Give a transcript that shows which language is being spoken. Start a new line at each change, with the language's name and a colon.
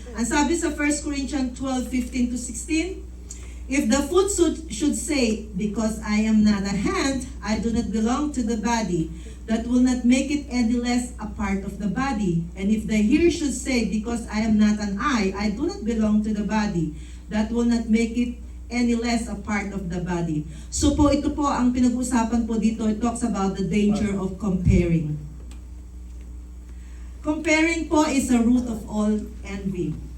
Filipino: Ang sabi sa
English: 1 Corinthians 12:15 to 16, if the foot should say, because I am not a hand, I do not belong to the body, that will not make it any less a part of the body. And if the ear should say, because I am not an eye, I do not belong to the body, that will not make it any less a part of the body.
Filipino: So po, ito po ang pinag-usapan po dito.
English: It talks about the danger of comparing. Comparing po is a root of all envy.